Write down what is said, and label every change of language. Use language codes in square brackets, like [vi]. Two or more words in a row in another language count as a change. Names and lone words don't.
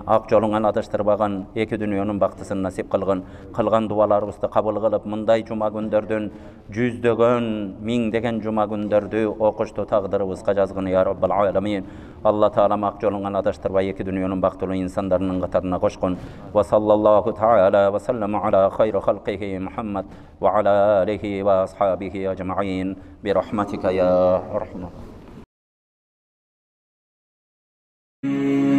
[ky] Ак жолуңан адыштырбаган. Эки дүйнөнүн бактысын насип кылгын. Кылган дуаларыбызды кабыл кылып, мындай жума күндөрдүн жүздөгөн, миңдеген жума күндөрдү окушту тагдырыбызга жазгын [ar] يا رب العالمين. [ky] Алла таала ак жолуңан адаштырбай эки дүйнөнүн бактылуу инсандарынын катарына кошкон. [ar] وصلى الله تعالى وسلم على خير خلقه محمد وعلى آله وأصحابه أجمعين برحمتك يا أرحم.